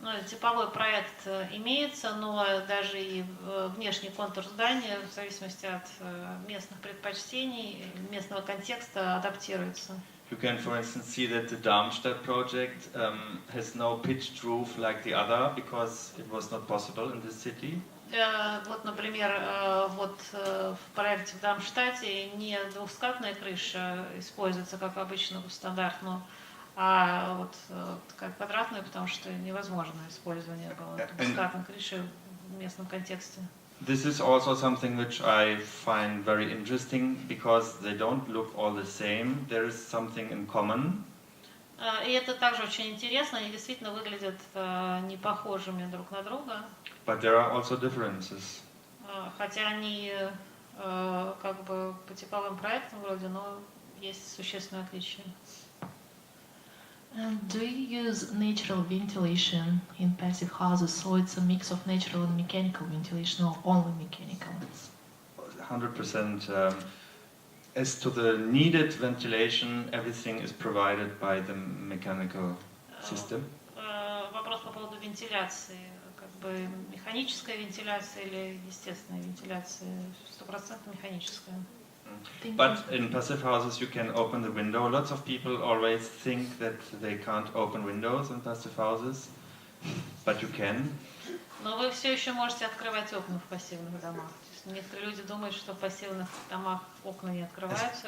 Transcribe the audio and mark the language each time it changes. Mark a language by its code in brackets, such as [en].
[ru] Типовой проект имеется, но даже и внешний контур здания, в зависимости от местных предпочтений, местного контекста, адаптируется. [en] You can, for instance, see that the Darmstadt project has no pitched roof like the other, because it was not possible in this city. [ru] Вот, например, вот в проекте в Дармштадте не двухскатная крыша используется, как обычно стандартно, а вот такая квадратная, потому что невозможно использование было двухскатной крыши в местном контексте. [en] This is also something which I find very interesting, because they don't look all the same. There is something in common. [ru] И это также очень интересно, они действительно выглядят не похожими друг на друга. [en] But there are also differences. [ru] Хотя они как бы по типовым проектам вроде, но есть существенные отличия. [en] Do you use natural ventilation in passive houses, so it's a mix of natural and mechanical ventilation, or only mechanical? It's 100%. As to the needed ventilation, everything is provided by the mechanical system. [ru] Вопрос по поводу вентиляции. Как бы механическая вентиляция или естественная вентиляция? 100% механическая. [en] But in passive houses you can open the window. Lots of people always think that they can't open windows in passive houses, but you can. [ru] Но вы все еще можете открывать окна в пассивных домах. То есть некоторые люди думают, что в пассивных домах окна не открываются.